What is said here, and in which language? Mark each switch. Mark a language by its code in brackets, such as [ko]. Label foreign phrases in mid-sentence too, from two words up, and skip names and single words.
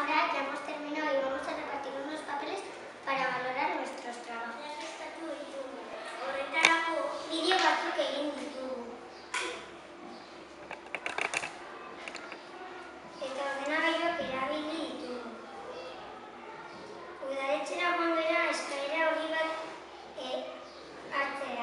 [es] ya hemos terminado y vamos a repartir unos papeles para valorar nuestros trabajos. [eu] Horretarako bideo batzuk egin ditugu. Eta ordenagailuak erabili ditugu. Udaletxera joan gara eskaera hori bat hartzera.